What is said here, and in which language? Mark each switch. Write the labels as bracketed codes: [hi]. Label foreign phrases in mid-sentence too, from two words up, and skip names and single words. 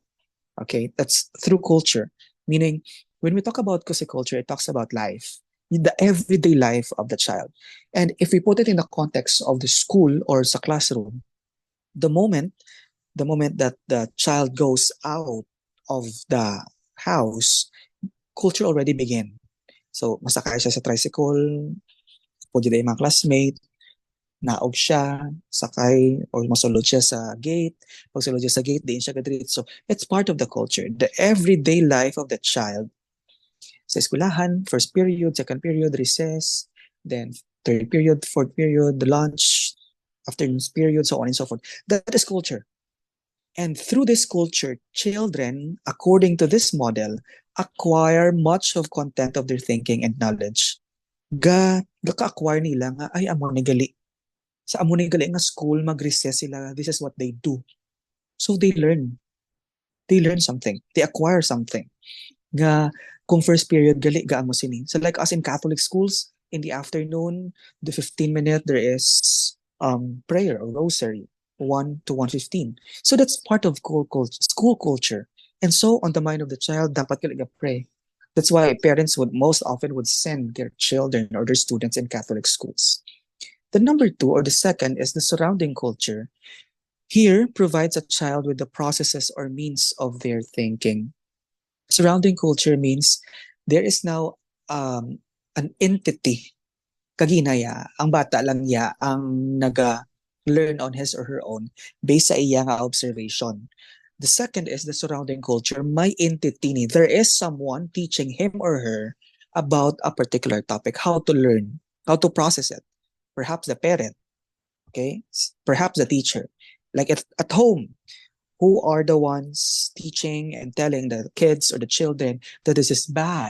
[en] Okay, that's through culture. Meaning, when we talk about culture, it talks about life, the everyday life of the child. And if we put it in the context of the school or sa classroom, the moment the moment that the child goes out of the house, culture already begin. So, [hil] masakay siya sa tricycle, pwede na yung mga classmate, naog siya, sakay, or masulod siya sa gate. Pag sulod siya sa gate, diin siya kadrit. [en] So, it's part of the culture. The everyday life of the child [hil] sa eskwelahan, [en] first period, second period, recess, then third period, fourth period, the lunch, afternoon period, so on and so forth. That is culture. And through this culture, children, according to this model, acquire much of content of their thinking and knowledge. [hil] Gaka-acquire nila nga, ay, amo ni gali. Sa amo ni gali nga school, mag-recess sila. [en] This is what they do. So they learn. They learn something. They acquire something. [hil] Nga, kung [en] first period, [hil] gali, gaamo sini. [en] So like us in Catholic schools, in the afternoon, the 15-minute, there is prayer or rosary. 1 to 1:15. So that's part of school culture. And so on the mind of the child, [hil] dapat ka pray. [en] That's why parents would most often would send their children or their students in Catholic schools. The number two or the second is the surrounding culture. Here provides a child with the processes or means of their thinking. Surrounding culture means there is now an entity. [hil] Kaginaya, ang bata lang ya ang [en] learn on his or her own based [hil] sa iya nga observation. [en] The second is the surrounding culture. [hil] May entity ni. [en] There is someone teaching him or her about a particular topic, how to learn, how to process it. Perhaps the parent, okay? Perhaps the teacher. Like at home, who are the ones teaching and telling the kids or the children that this is bad?